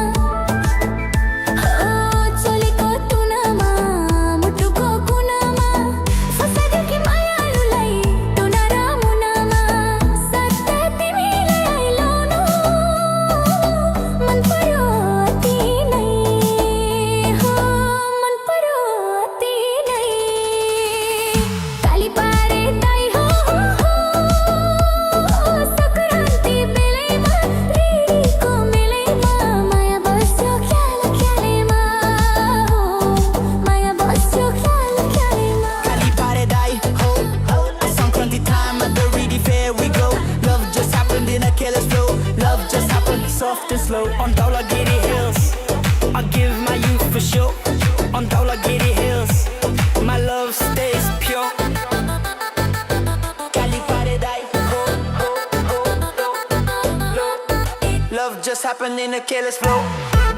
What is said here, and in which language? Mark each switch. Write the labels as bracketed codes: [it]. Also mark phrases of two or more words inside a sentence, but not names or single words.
[ne] हो चोलीको तुनामा मुटुको कुनामा फसाइदियो कि मायालुलाई टुना र मुनामा सत्य तिमीले आइलाउनु मन पर्यो अति नै हो मन पर्यो अति नै काली पारे दाई हो सकुरान्ती बेलैमा रेडीको मेलैमा माया बस्यो ख्याल ख्यालैमा हो माया बस्यो ख्याल ख्यालैमा काली पारे दाई, हो, हो. [en] Sankranti time at the Reedy Fair we go. Love just happened in a careless flow. Love just happened soft and slow on Dhaulagiri Hills. I give my youth for sure on Dhaulagiri Hills. My love stays pure. [ne] काली पारे दाई, हो, हो, हो, हो, हो. [en] Love just happened in a careless flow.